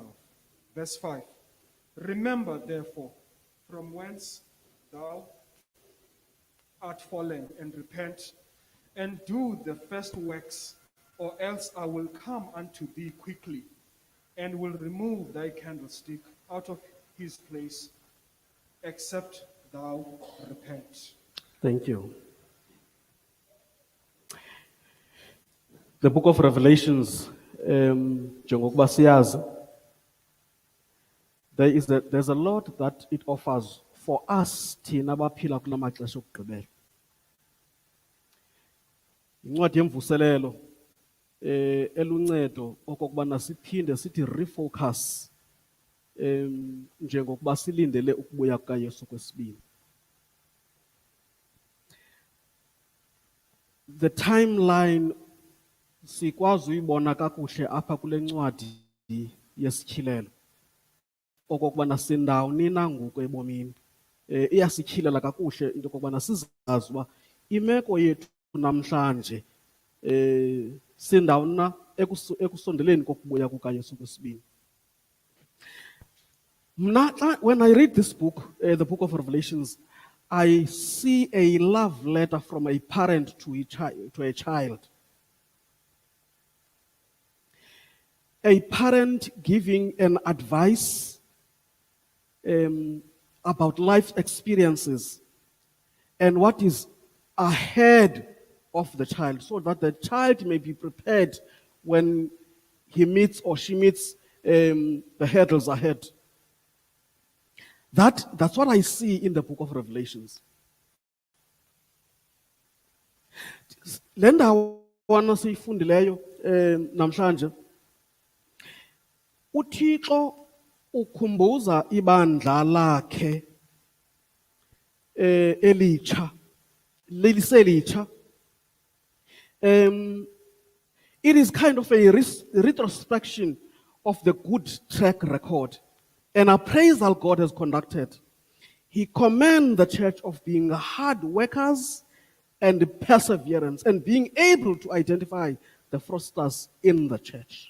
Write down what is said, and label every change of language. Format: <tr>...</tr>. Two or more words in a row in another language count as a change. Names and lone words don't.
<en>Verse 5, remember therefore from whence thou art fallen, and repent, and do the first works, or else I will come unto thee quickly, and will remove thy candlestick out of his place, except thou repent. Thank you. The book of Revelations,</en> <xh>njengokuba siyazi,</xh> <en>there's a lot that it offers for us</en> <xh>thina abaphila kula maxesha okugqibela. Incwadi yemvuselelo eluncedo okokubana siphinde sithi refocus njengokuba silindele ukubuya kukaYesu kwesibini.</xh> <en>The timeline</en> <xh>sikwazi uyibona kakuhle apha kule ncwadi yesityhilelo okokubana sindawuni na ngoku ebomini. Iyasityhilela kakuhle into okokubana sizazi uba imeko yethu namhlanje sindawuni na ekusondeleni kokubuya kukaYesu kwesibini.</xh> <en>When I read this book, the book of Revelations, I see a love letter from a parent to a child. A parent giving an advice about life experiences and what is ahead of the child, so that the child may be prepared when he meets or she meets the hurdles ahead. That's what I see in the book of Revelations.</en> <xh>Le ndawana siyifundileyo namhlanje, uThixo ukhumbuza ibandla lakhe elitsha, liselitsha.</xh> <en>It is kind of a retrospection of the good track record and appraisal God has conducted. He commends the church of being hard workers and perseverance and being able to identify the fraudsters in the church.</en>